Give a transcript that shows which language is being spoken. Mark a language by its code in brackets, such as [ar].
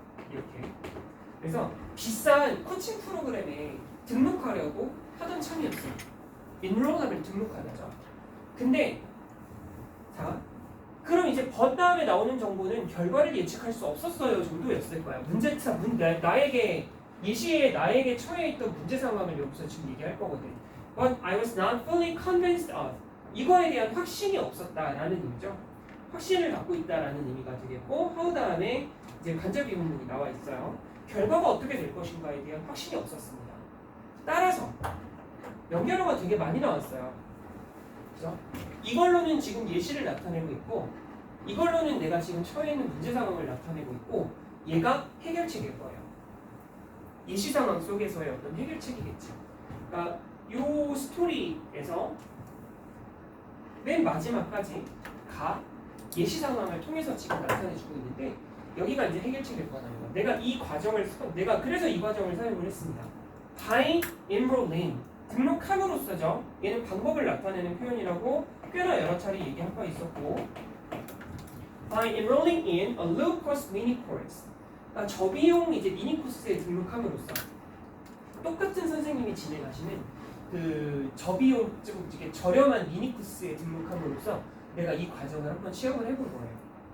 [ko] 이렇게. 그래서 비싼 코칭 프로그램에 등록하려고 하던 참이었어요. 인롤하면 등록하다죠. 근데 자, 그럼 이제 but 다음에 나오는 정보는 결과를 예측할 수 없었어요 정도였을 거야. 나에게 예시에 나에게 처해 있던 문제 상황을 여기서 지금 얘기할 거거든. [en] But I was not fully convinced of. [ko] 이거에 대한 확신이 없었다라는 의미죠. 확신을 갖고 있다라는 의미가 되겠고 how 다음에 이제 간접 의문문이 나와 있어요. 결과가 어떻게 될 것인가에 대한 확신이 없었습니다. 따라서 연결어가 되게 많이 나왔어요. 그죠? 이걸로는 지금 예시를 나타내고 있고 이걸로는 내가 지금 처해 있는 문제 상황을 나타내고 있고 얘가 해결책일 거예요. 예시 상황 속에서의 어떤 해결책이겠죠. 그러니까 이 스토리에서 맨 마지막까지 가 예시 상황을 통해서 지금 나타내주고 있는데 여기가 이제 해결책일 거라는 거. 내가 그래서 이 과정을 사용을 했습니다. [en] by enrolling [ko] 등록함으로써죠. 얘는 방법을 나타내는 표현이라고 꽤나 여러 차례 얘기한 바 있었고 [en] by enrolling in a low cost mini course [ko] 그러니까 저비용 이제 미니 코스에 등록함으로써 똑같은 선생님이 진행하시는 그 저비용 좀 이렇게 저렴한 미니 코스에 등록함으로써 내가 이 과정을 한번 시험을 해본 거예요.